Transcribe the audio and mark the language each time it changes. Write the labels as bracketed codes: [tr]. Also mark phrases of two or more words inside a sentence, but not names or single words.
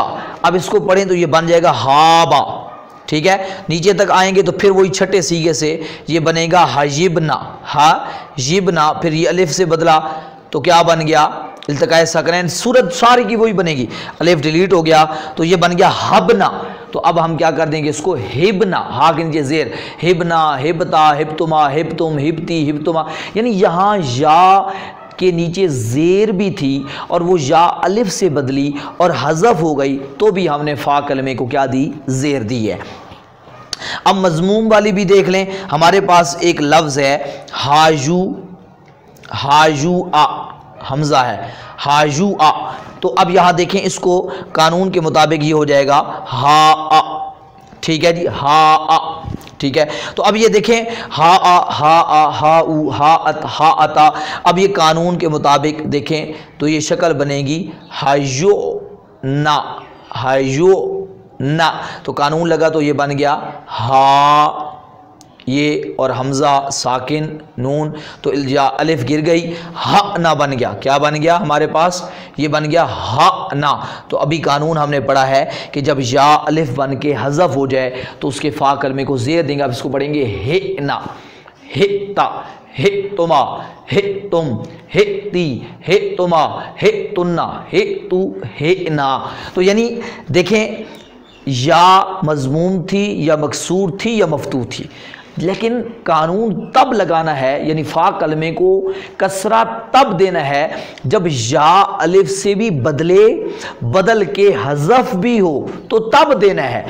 [ur] اب اس کو پڑھیں تو یہ بن جائے گا ہابا، ٹھیک ہے، نیچے تک آئیں گے تو پھر وہی چھٹے سیغے سے یہ بنے گا حجبنا، حجبنا، پھر یہ الف سے بدلا تو کیا بن گیا، [ar] التقاء ساکنین، [ur] صورت ساری کی وہی بنے گی، الف ڈیلیٹ ہو گیا تو یہ بن گیا ہبنا۔ تو اب ہم کیا کر دیں گے اس کو ہبنا، ہا کے نیچے زیر، [ar] ہبنا ہبتا ہبتما ہبتم ہبتی ہبتما، [ur] یعنی یہاں یا کے نیچے زیر بھی تھی اور وہ یا الف سے بدلی اور حذف ہو گئی تو بھی ہم نے فا کلمے کو کیا دی، زیر دی ہے۔ اب مضموم والی بھی دیکھ لیں، ہمارے پاس ایک لفظ ہے حاجو، حاجو آ، حمزہ ہے حاجو آ، تو اب یہاں دیکھیں اس کو قانون کے مطابق یہ ہو جائے گا ہا آ، ٹھیک ہے جی، ہا آ، ٹھیک ہے۔ [ar] تو اب یہ دیکھیں ہا آ ہا آ ہا او ہا ات ہا اتا، [ur] اب یہ قانون کے مطابق دیکھیں تو یہ شکل بنے گی حیو نا، حیو نا، تو قانون لگا تو یہ بن گیا ہا، یہ اور حمزہ ساکن نون تو الف گر گئی، ہا نا بن گیا، کیا بن گیا ہمارے پاس، یہ بن گیا ہا نا۔ تو ابھی قانون ہم نے پڑھا ہے کہ جب یا الف بن کے حذف ہو جائے تو اس کے فا کلمے کو زیر دیں گے، اب اس کو پڑھیں گے [ar] ہنا، ہتا ہتما ہتم ہتی ہتما ہتنا ہتو ہنا۔ [ur] تو یعنی دیکھیں یا مضموم تھی یا مکسور تھی یا مفتوح تھی، لیکن قانون تب لگانا ہے، یعنی فا کلمے کو کسرہ تب دینا ہے جب یا الف سے بھی بدل کے حذف بھی ہو تو تب دینا ہے۔